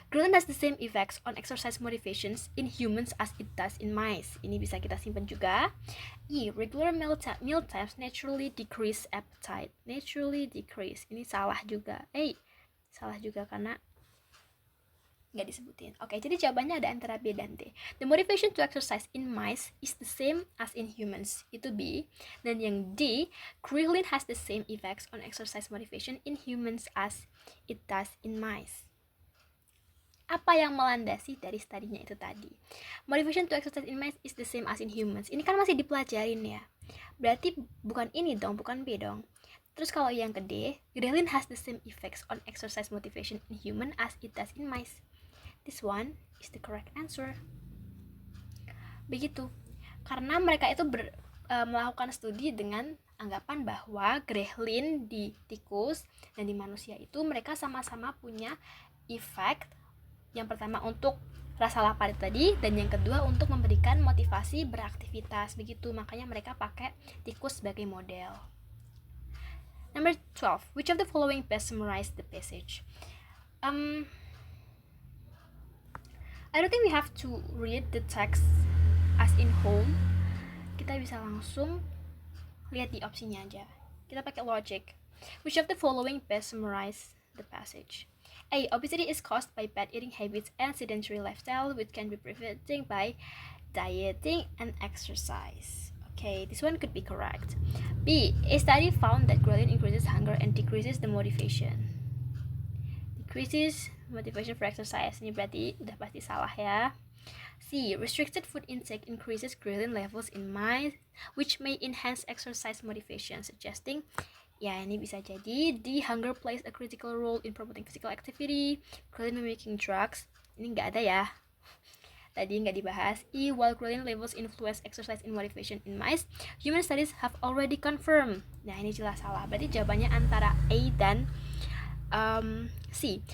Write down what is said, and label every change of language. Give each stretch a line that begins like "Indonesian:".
English: Ghrelin has the same effects on exercise motivations in humans as it does in mice.
Indonesian: Ini bisa kita simpan juga.
English: E. Regular meal times naturally decrease appetite.
Indonesian: Ini salah juga. Salah juga karena nggak disebutin. Oke, jadi jawabannya ada antara B dan D.
English: The motivation to exercise in mice is the same as in humans.
Indonesian: Itu B. Dan yang D,
English: ghrelin has the same effects on exercise motivation in humans as it does in mice.
Indonesian: Apa yang melandasi dari studinya itu tadi?
English: Motivation to exercise in mice is the same as in humans.
Indonesian: Ini kan masih dipelajarin ya. Berarti bukan ini dong, bukan B dong. Terus kalau yang ke D,
English: ghrelin has the same effects on exercise motivation in human as it does in mice. This one is the correct answer.
Indonesian: Begitu. Karena mereka itu melakukan studi dengan anggapan bahwa ghrelin di tikus dan di manusia itu mereka sama-sama punya efek. Yang pertama untuk rasa lapar tadi, dan yang kedua untuk memberikan motivasi beraktivitas. Begitu, makanya mereka pakai tikus sebagai model.
English: Number 12. Which of the following best summarize the passage? I don't think we have to read the text as in whole.
Indonesian: Kita bisa langsung lihat di opsinya aja. Kita pakai logic.
English: Which of the following best summarize the passage? A. Obesity is caused by bad eating habits and sedentary lifestyle, which can be prevented by dieting and exercise. Okay, this one could be correct. B. A study found that ghrelin increases hunger and decreases the motivation. Decreases motivation for exercise.
Indonesian: Ini berarti udah pasti salah ya.
English: C. Restricted food intake increases ghrelin levels in mice, which may enhance exercise motivation, suggesting
Indonesian: ya ini bisa jadi.
English: D. Hunger plays a critical role in promoting physical activity. Ghrelin mimicking drugs.
Indonesian: Ini nggak ada ya. Tadi nggak dibahas. E.
English: While ghrelin levels influence exercise and motivation in mice, human studies have already confirmed.
Indonesian: Nah ini jelas salah. Berarti jawabannya antara A dan C.